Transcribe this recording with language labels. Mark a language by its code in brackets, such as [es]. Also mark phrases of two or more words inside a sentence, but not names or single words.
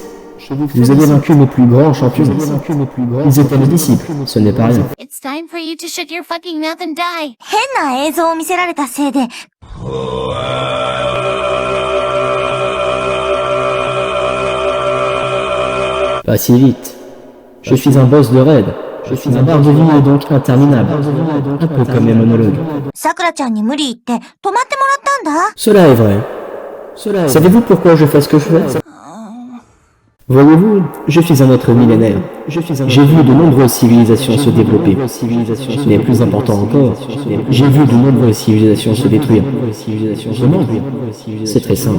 [fr] Vous avez vaincu mes plus grands champions. Ils étaient mes disciples, ce n'est pas rien. [en] It's time for you to shut your fucking mouth and die. [ja] 変な映像を見せられたせいで。 [fr] Pas si vite. Je suis un boss de raid. Ma barre de vie est donc interminable. Un peu comme mes monologues. [ja] さくらちゃんに無理言って、泊まってもらったんだ。 [fr] Cela est vrai. Savez-vous pourquoi je fais ce que je fais? Voyez-vous, je suis un être millénaire. J'ai vu de nombreuses civilisations se développer. Mais plus important encore, j'ai vu de nombreuses civilisations se détruire. Comment? C'est très simple.